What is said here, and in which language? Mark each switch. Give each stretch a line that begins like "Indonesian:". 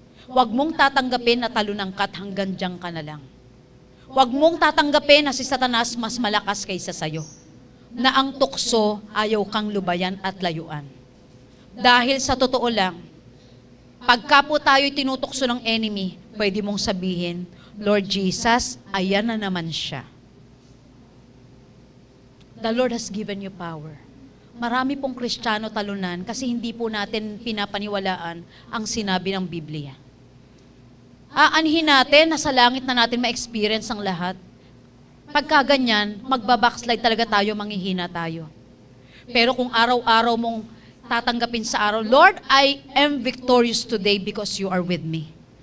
Filipino: Huwag mong tatanggapin na talunan ka't hanggang diyan ka na lang. Huwag mong tatanggapin na si Satanas mas malakas kaysa sayo. Na ang tukso ayaw kang lubayan at layuan. Dahil sa totoo lang, pagka po tayo'y tinutukso ng enemy, pwede mong sabihin, Lord Jesus, ayan na naman siya.
English: The Lord has given you power.
Filipino: Marami pong Kristiyano talunan kasi hindi po natin pinapaniwalaan ang sinabi ng Biblia. Aanhin natin na sa langit na natin ma-experience ang lahat. Pagka ganyan, magbabackslide talaga tayo, manghihina tayo. Pero kung araw-araw mong tatanggapin sa araw,
English: Lord, I am victorious today because you are with me.